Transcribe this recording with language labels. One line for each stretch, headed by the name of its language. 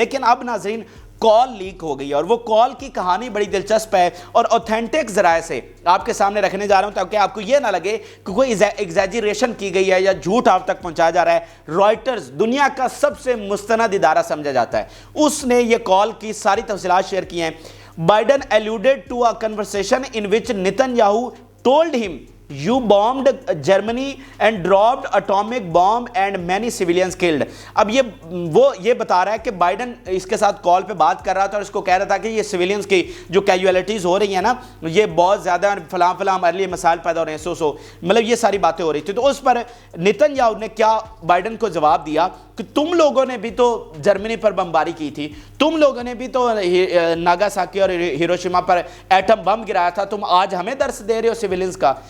Urdu: لیکن اب ناظرین کال لیک ہو گئی ہے, اور وہ کال کی کہانی بڑی دلچسپ ہے, اور اوتھینٹک ذرائع سے آپ کے سامنے رکھنے جا رہا ہوں تاکہ آپ کو یہ نہ لگے کہ کوئی ایگزیجریشن کی گئی ہے یا جھوٹ آپ تک پہنچایا جا رہا ہے. رائٹرز دنیا کا سب سے مستند ادارہ سمجھا جاتا ہے, اس نے یہ کال کی ساری تفصیلات شیئر کی ہیں.
English: Biden alluded to a conversation in which Netanyahu told him You bombed Germany and dropped atomic bomb and many civilians killed.
Urdu: اب یہ بتا رہا ہے کہ بائیڈن اس کے ساتھ کال پہ بات کر رہا تھا اور اس کو کہہ رہا تھا کہ یہ سویلینز کی جو کیجویلٹیز ہو رہی ہیں نا, یہ بہت زیادہ, فلاں ہمارے لیے مسائل پیدا ہو رہے ہیں, مطلب یہ ساری باتیں ہو رہی تھی. تو اس پر نیتن یاہو نے کیا بائیڈن کو جواب دیا کہ تم لوگوں نے بھی تو جرمنی پر بمباری کی تھی, تم لوگوں نے بھی تو ناگاساکی اور ہیروشیما پر ایٹم بم گرایا تھا, تم آج ہمیں درس دے رہے ہو سویلینز کا.